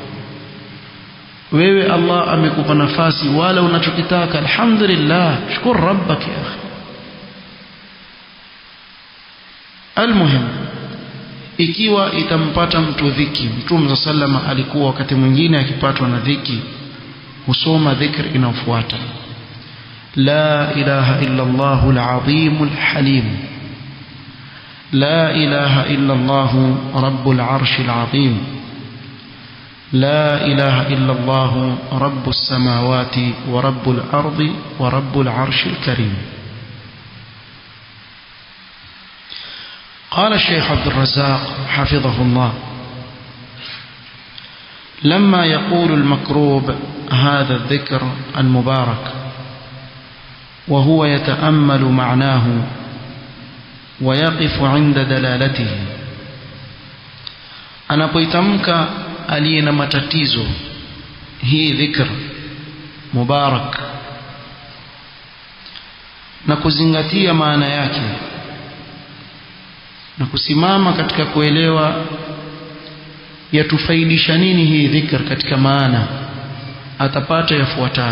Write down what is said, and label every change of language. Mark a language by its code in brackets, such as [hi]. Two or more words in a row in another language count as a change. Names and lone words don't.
[sw] Wewe Allah amekupa nafasi, wala unachokitaka, alhamdulillah, shukuru [ar] ربك يا أخي. Almuhim, [sw] ikiwa itampata mtu dhiki, Mtume sallama alikuwa wakati mwingine akipatwa na dhiki husoma dhikr inayofuata: [ar] لا إله إلا الله العظيم الحليم لا إله إلا الله رب العرش العظيم لا إله إلا الله رب السماوات ورب الأرض ورب العرش الكريم. قال الشيخ عبد الرزاق حفظه الله: لما يقول المكروب هذا الذكر المبارك وهو يتأمل معناه ويقف عند دلالته، [sw] anapoitamka aliye na matatizo hii dhikr mubarak na kuzingatia maana yake na kusimama katika kuelewa yatufaidisha nini hii dhikr katika maana, atapata yafuatayo.